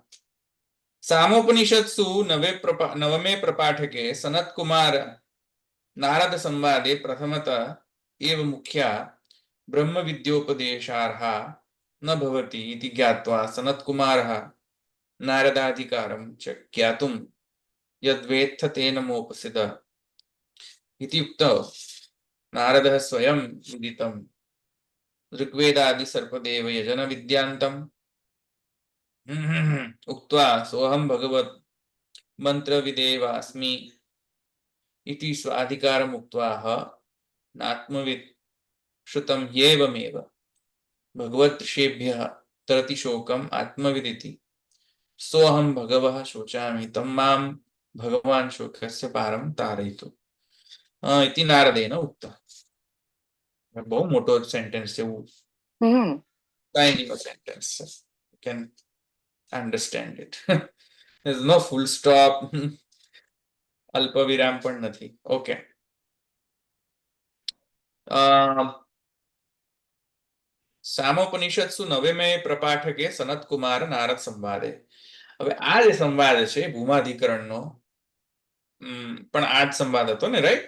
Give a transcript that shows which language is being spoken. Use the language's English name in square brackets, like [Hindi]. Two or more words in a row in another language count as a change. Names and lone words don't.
[Sanskrit] સામોપનિષત્સુ નવમે પ્રપાઠકે સનત્કુમાર નારદ સંવાદે પ્રથમત એવ મુખ્યા બ્રહ્મ વિદ્યોપદેશાર્હા ન ભવતિ ઇતિ જ્ઞાત્વા સનત્કુમારઃ નારદાધિકારಂ ચ જ્ઞાતુમ યદ્વેત્થ તેન મોપસિદ ઇતિ ઉક્તો નારદઃ સ્વયં વિદિતમ ऋग्वेदादि सर्पदेव यजन विद्यांतम उक्त्वा सोहम भगवत मंत्र विदेवास्मि इति स्वाधिकारम उक्त्वा नात्मविद श्रुतम येवमेव भगवत ऋषेभ्यः तरति शोकम आत्मविदिति सोहम भगवः शोचामि तम माम भगवान शोकस्य पारम तारयितु इति नारदेन उक्तः. [Gujarati] બહુ મોટો સેન્ટેન્સ છે. [English] tiny sentence. You can understand it. There's no full stop. [Gujarati] અલ્પવિરામ પણ નથી. [Sanskrit] ઓકે, સામોપનિષત્સુ નવમે પ્રપાઠકે સનતકુમાર નારદ સંવાદે. [Gujarati] હવે આ જે સંવાદ છે ભૂમાધિકરણનો, પણ આ જ સંવાદ હતો ને, રાઈટ?